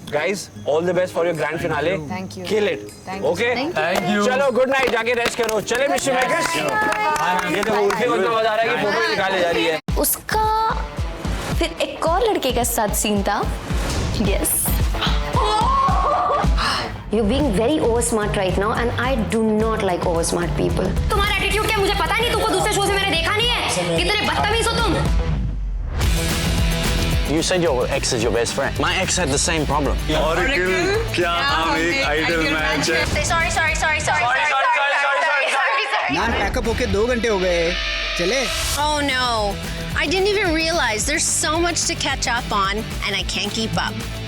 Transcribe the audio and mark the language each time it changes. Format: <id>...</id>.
<en>Guys all the best for your grand finale. Thank you. Kill it. Okay thank you.</en> <hi>चलो good night, जाके rest करो। चले mister makers. ये देखो उर्फी को इतना मजा आ रहा है कि फोटो निकाले जा रही है। उसका फिर एक और लड़के के साथ सीन था।</hi> <en>Yes You're being very over smart right now and I do not like over smart people.</en> <hi>तुम्हारा एटीट्यूड क्या मुझे पता नहीं, तुमको दूसरे शो से मैंने देखा नहीं है। कितने बदतमीज हो तुम।</hi> <en>You said your ex is your best friend. My ex had the same problem.</en> <hi>और क्या हम एक आइडल मैच है।</hi> <en>Sorry.</en> <hi>यार पैकअप होके 2 घंटे हो गए, चले?</hi> <en>Oh no, I didn't even realize there's so much to catch up on and I can't keep up.</en>